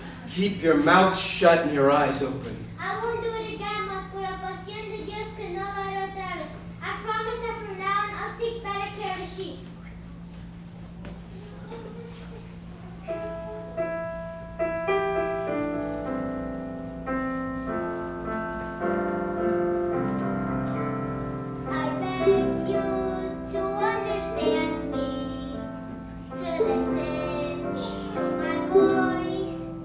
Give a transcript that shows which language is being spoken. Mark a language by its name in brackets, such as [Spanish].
[English] Keep your mouth shut and your eyes open. I won't do it again, [Spanish] mas por la pasión de Dios que no lo haré otra vez. [English] I promise that from now on I'll take better care of the sheep. I beg you to understand me, to listen to my voice.